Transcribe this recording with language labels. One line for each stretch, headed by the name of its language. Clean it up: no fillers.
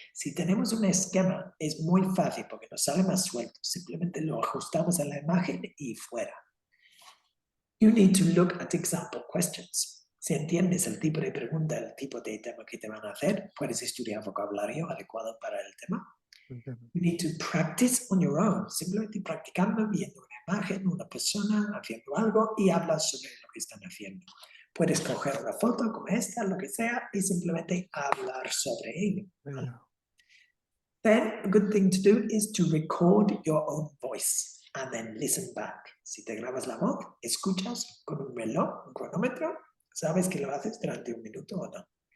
Spanish: Si tenemos un esquema, es muy fácil porque nos sale más suelto. Simplemente lo ajustamos a la imagen y fuera.
English: You need to look at example questions.
Spanish: Si entiendes el tipo de pregunta, el tipo de tema que te van a hacer, puedes estudiar vocabulario adecuado para el tema.
English: You need to practice on your own.
Spanish: Simplemente practicando, viendo una imagen, una persona haciendo algo y hablas sobre lo que están haciendo. Puedes coger una foto como esta, lo que sea, y simplemente hablar sobre ello.
English: Yeah. Then a good thing to do is to record your own voice and then listen back.
Spanish: Si te grabas la voz, escuchas con un reloj, un cronómetro, sabes que lo haces durante un minuto o no.